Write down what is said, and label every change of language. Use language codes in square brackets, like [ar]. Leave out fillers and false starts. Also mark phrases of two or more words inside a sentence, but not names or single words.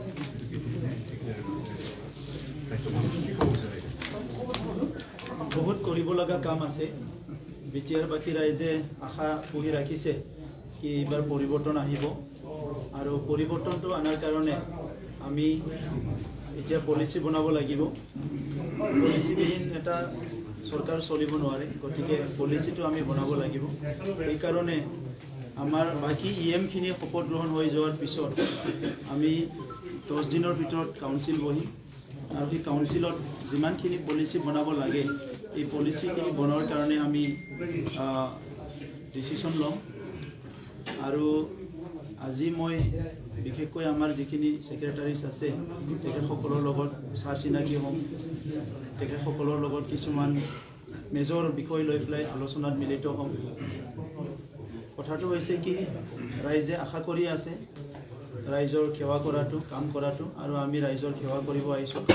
[as] বহুত কৰিব লগা কাম আছে বিটিআৰ বাকি ৰাইজে আশা পুহি ৰাখিছে কি এবাৰ পৰিৱৰ্তন আহিব আৰু পৰিৱৰ্তনটো আনাৰ কাৰণে আমি এতিয়া পলিসি বনাব লাগিব পলিসি বিহীন এটা চৰকাৰ চলিব নোৱাৰে গতিকে पलिसिটো আমি বনাব লাগিব এই কারণে আমার বাকি ইএম খিনি শপথ গ্রহণ হৈ যোৱাৰ পিছত আমি 10 দিনৰ ভিতৰত কাউন্সিল বহি আৰু এই কাউন্সিলত যিমানখিনি পলিসি বনাব লাগে এই পলিসিখিনি বনোৱাৰ কাৰণে আমি ডিসিশন লম আৰু আজি মই বিশেষকৈ আমাৰ যিখিনি সেক্ৰেটাৰিজ আছে তেখেতসকলৰ লগত চিনাকি হ'ম তেখেতসকলৰ লগত কিছুমান মেজৰ বিষয় লৈ পেলাই আলোচনাত মিলিত হ'ম কথাটো হৈছে কি ৰাইজে আশা কৰি আছে ৰাইজৰ সেৱা কৰাটো কাম কৰাটো আৰু আমি ৰাইজৰ সেৱা কৰিব আহিছোঁ